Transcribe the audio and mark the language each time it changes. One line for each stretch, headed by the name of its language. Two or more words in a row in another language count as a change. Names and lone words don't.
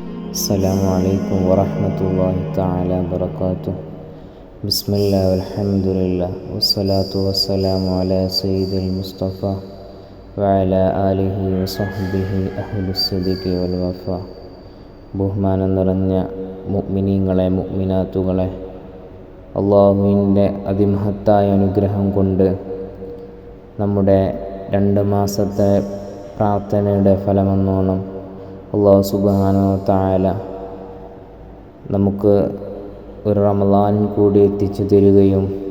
Arabic: السلام عليكم ورحمة الله تعالى وبركاته. بسم الله والحمد لله والصلاة والسلام على سيد المصطفى وعلى آله وصحبه أهل الصدق والوفاء.
Malayalam: ബഹുമാനം നിറഞ്ഞ മുഅ്മിനീങ്ങളെ മുഅ്മിനാത്തുകളെ, അള്ളാഹുവിൻ്റെ അതിമഹത്തായ അനുഗ്രഹം കൊണ്ട് നമ്മുടെ 2 മാസത്തെ പ്രാർത്ഥനയുടെ ഫലമെന്നോണം
Arabic: الله سبحانه وتعالى
Malayalam: നമുക്ക് ഒരു റമളാൻ കൂടി എത്തിച്ചു തരികയും